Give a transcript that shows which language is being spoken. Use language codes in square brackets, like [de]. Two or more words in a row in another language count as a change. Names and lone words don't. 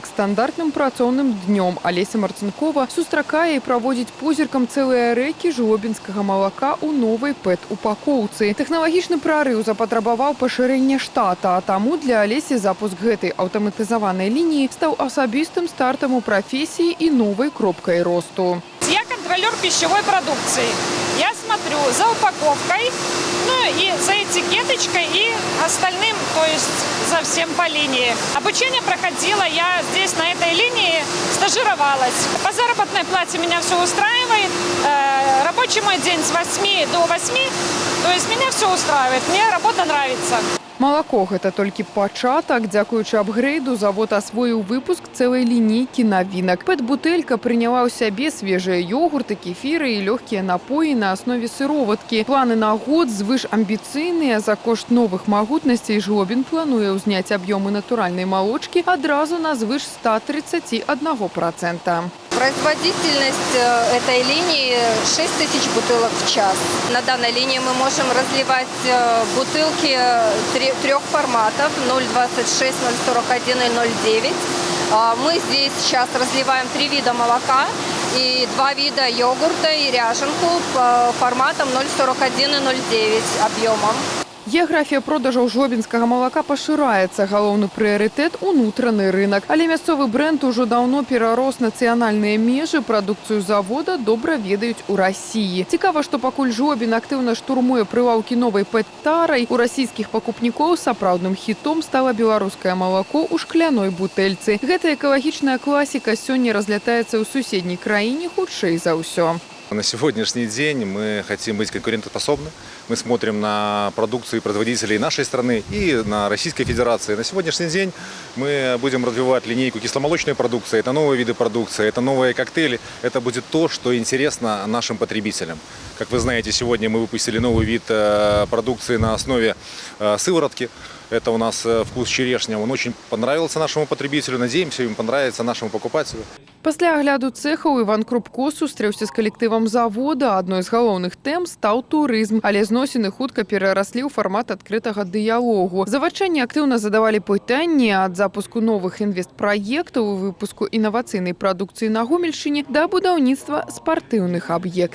[be] Стандартным працоўным днём Олеся Марцинкова сустракае і праводзіць позіркам цэлыя рэкі жлобінскага малака ў новай ПЭТ-упакоўцы. Тэхналагічны прарыў запатрабаваў пашырэння штата, а таму для Олесі запуск гэтай аўтаматызаванай лініі стаў асабістым стартам у прафесіі і новай кропкай росту. [ru] Я контролер пищевой продукции. Я смотрю за упаковкой, и за этикеточкой и остальным, то есть за всем по линии. Обучение проходила, я здесь на этой линии стажировалась. По заработной плате меня все устраивает. Рабочий мой день с 8 до 8, то есть меня все устраивает, мне работа нравится. [be] Малако – гэта толькі пачатак. Дзякуючы апгрэйду завод асвоіў выпуск цэлай лінейкі навінак. ПЭТ-бутэлька прыняла ў сябе свежыя ёгурты, кефіры і лёгкія напоі на аснове сыроваткі. Планы на год звыш амбіцыйныя. За кошт новых магутнасцей Жлобін плануе ўзняць аб'ёмы натуральнай малочкі адразу на звыш 131%. [ru] Производительность этой линии 6000 бутылок в час. На данной линии мы можем разливать бутылки трех форматов 0,26, 0,41 и 0,9. Мы здесь сейчас разливаем 3 вида молока и 2 вида йогурта и ряженку по форматам 0,41 и 0,9 объемом. [be] Геаграфія продажаў жлобінскага малака пашыраецца. Галоўны прыярытэт – унутраны рынак. Але мясцовы бренд ужо даўно перарос нацыянальныя межы. Прадукцыю завода добра ведаюць у Расіі. Цікава, што пакуль Жлобін актыўна штурмуе прылаўкі новай ПЭТ-тарай, у расійскіх пакупнікоў сапраўдным хітом стала беларускае малако ў шкляной бутэльцы. Гэта экалагічная класіка сёння разлятаецца ў суседняй краіне хутчэй за ўсё. [ru] На сегодняшний день мы хотим быть конкурентоспособны. Мы смотрим на продукцию производителей нашей страны и на Российской Федерации. На сегодняшний день мы будем развивать линейку кисломолочной продукции. Это новые виды продукции, это новые коктейли. Это будет то, что интересно нашим потребителям. Как вы знаете, сегодня мы выпустили новый вид продукции на основе сыворотки. Это у нас вкус черешня. Он очень понравился нашему потребителю. Надеемся, им понравится нашему покупателю. [be] Пасля агляду цэхаў Іван Крупко сустрэўся з калектывам завода. Адной з галоўных тэм стаў турызм, але зносіны хутка перараслі ў фармат адкрытага дыялогу. Завадчане актыўна задавалі пытанні ад запуску новых інвестпраектаў і выпуску інавацыйнай прадукцыі на Гомельшчыне да будаўніцтва спартыўных аб'ектаў.